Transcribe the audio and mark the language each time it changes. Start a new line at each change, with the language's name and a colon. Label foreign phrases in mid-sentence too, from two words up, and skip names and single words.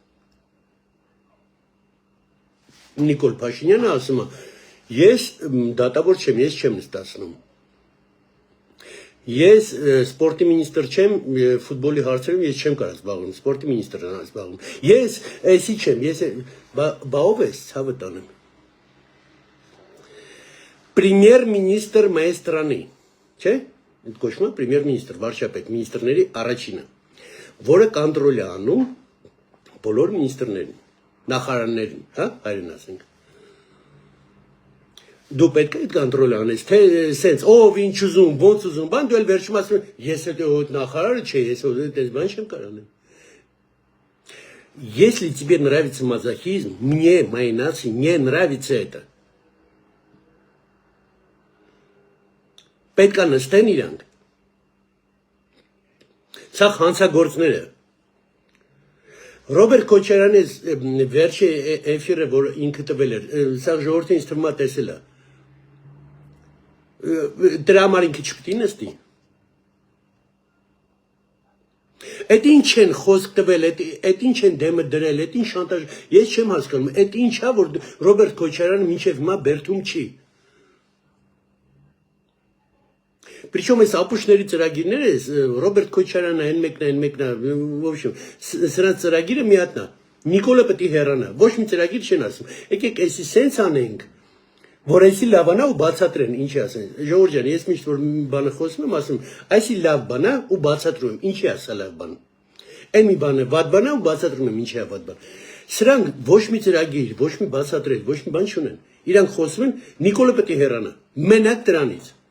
Armenian: Նիկոլ Փաշինյանը ասում է, ես դատավոր չեմ, ես չեմ նստացնում։ Ես սպորտի մինիստրը չեմ, ֆուտբոլի հարցերում ես չեմ կարող զբաղվում, սպորտի մինիստրն է զբաղվում։ Ես էսի չեմ, ես բա ով ես, ցավը տանեմ։
Russian: Պրեմիեր-մինիստր моей страны,
Armenian: չէ՞։ Այդ կոչվում է պրեմիեր-մինիստր, վարչապետ, մինիստրների առաջինը, որը կոնտրոլ է անում բոլոր մինիստրներին, նախարարներին, հա, հայերեն ասենք։ Դու պետք է այդ կոնտրոլ անես, թե սենց, ով ինչ ուզում, ոնց ուզում, բան դու էլ վերջում ասում, ես այդ նախարարը չէ, ես այդ բան չեմ կարող անել։
Russian: Если тебе нравится мазохизм, мне, моей нации, не нравится это.
Armenian: Պետք է նստեն իրանք։ Սա հանցագործներ է։ Ռոբերտ Քոչարյանի վերջի էֆիրը, որ ինքը տվել էր, սա ժողովրդին ինձ թվում է տեսել է։ Դրա համար ինքը չպետք է նստի։ Այդ ինչ են խոսք տվել, այդ ինչ են դեմը դրել, այդ ինչ շանտաժ, ես չեմ հասկանում, այդ ինչա, որ Ռոբերտ Քոչարյանը մինչև հիմա բերդում չի։ Причем այս ապուշների ծրագիրները, Ռոբերտ Քոչարյանը այն մեկն է,
Russian: в общем,
Armenian: սրանց ծրագիրը մի հատն է։ Նիկոլը պետք է հեռանա, ոչ մի ծրագիր չեն ասում։ Եկեք էսի սենց անենք, որ էսի լավանա ու բացատրեն, ինչի ասեն։ Ժողովուրդ ջան, ես միշտ որ բանը խոսում եմ, ասում, այսի լավ բան է ու բացատրում եմ, ինչի է սա լավ բան։ Այն մի բան է, վատ բան է ու բացատրում եմ, ինչի է վատ բան։ Սրանք ոչ մի ծրագիր, ոչ մի բացատրել, ոչ մի բան չունեն։ Իրանք խոսում են, Նիկոլը պետք է հեռանա։ Մենակ դրանից։